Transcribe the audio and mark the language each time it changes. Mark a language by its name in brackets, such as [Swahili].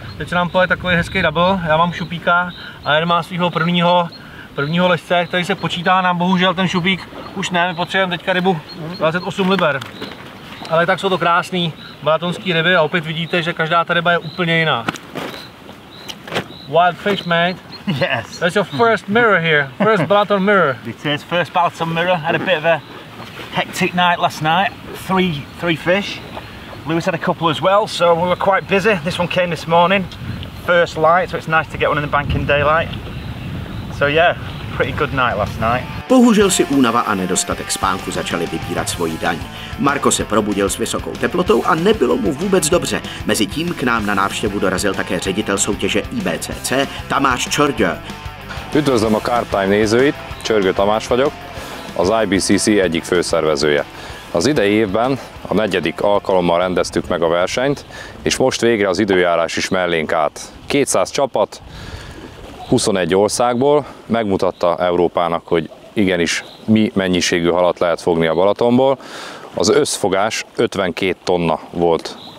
[Czech] Teď se nám pojede takový hezký double, já mám šupíka a jeden má svého prvního lezce, který se počítá, nám bohužel ten šupík už ne, my potřebujeme teďka rybu 28 liber. Ale tak jsou to krásný balatonský ryby a opět vidíte, že každá ta ryba je úplně jiná. [English] Wild fish, mate. Yes. That's your first mirror here, first Balaton mirror. It is first Balaton mirror. Had a bit of a hectic night last night. Three fish. Lewis had a couple as well, so we were quite busy. This one came this morning, first light, so it's nice to get one in the bank in daylight. So yeah, pretty good night last night. [Czech] Bohužel si únava a nedostatek spánku začaly vybírat svoji daň. Marko se probudil s vysokou teplotou a nebylo mu vůbec dobře. Mezitím k nám na návštěvu dorazil také ředitel soutěže IBCC Tamás Csörgő. [Hungarian] Üdvözlöm a Carp Time nézőit, Csörgő Tamás vagyok, az IBCC egyik főszervezője. Az idei évben a 4. alkalommal rendeztük meg a versenyt, és most végre az időjárás is mellénk állt. 200 csapat, 21 országból megmutatta Európának, hogy igenis mi mennyiségű halat lehet fogni a Balatonból. Az összfogás 52 tonna volt